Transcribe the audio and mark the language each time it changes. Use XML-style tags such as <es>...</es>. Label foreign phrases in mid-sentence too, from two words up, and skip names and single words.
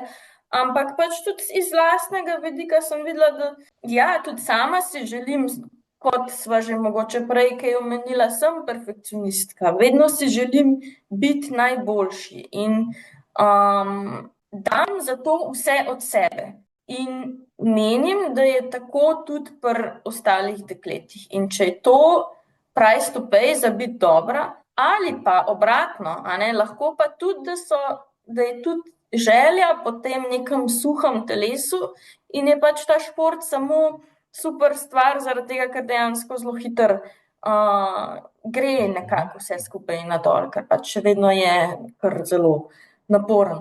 <sl>Ampak pač tudi iz lastnega vidika sem videla, da ja, tudi sama si želim, kot sva že mogoče prej kaj omenila, sem perfekcionistka. Vedno si želim biti najboljši in dam zato vse od sebe. In menim, da je tako tudi pri ostalih dekletih. In če je to</sl> <en>price to pay</en> <sl>za biti dobra, ali pa obratno, lahko pa tudi, da je tudi želja po tem nekem suhem telesu in je pač ta šport samo super stvar, zaradi tega, ker dejansko zelo hitro gre nekako vse skupaj nadol, ker pač še vedno je kar zelo naporen.</sl>